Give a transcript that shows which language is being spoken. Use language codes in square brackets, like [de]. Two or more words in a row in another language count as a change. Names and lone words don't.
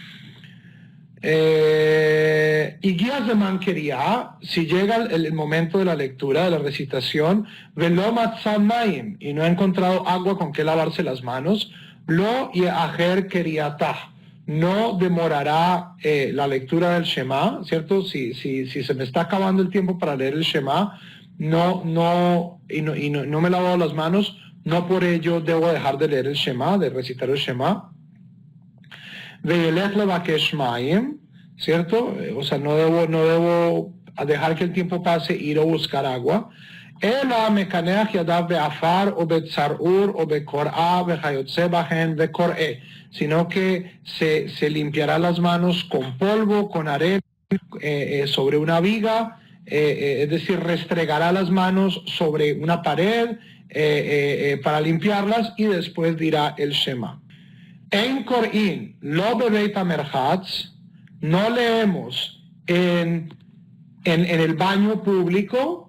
[es] Y guías de manquería, si llega el momento de la lectura, de la recitación, [he] ולא מצא מים, [es] y no ha encontrado agua con que lavarse las manos, [he] לא יאחר קריאתו, [es] no demorará la lectura del Shema, ¿cierto? Si se me está acabando el tiempo para leer el Shema, no me he lavado las manos, no por ello debo dejar de leer el Shema, de recitar el Shema. [he] וילך לבקש מים, [es] ¿cierto? O sea, no debo dejar que el tiempo pase, ir a buscar agua. [he] אלא מקנח ידיו בעפר או בצרור או בקורה וכיוצא בהן וקורא, [es] sino que se limpiará las manos con polvo, con arena, sobre una viga, es decir, restregará las manos sobre una pared para limpiarlas y después dirá el Shema. [he] אין קורין לא בבית המרחץ, [es] no leemos en el baño público.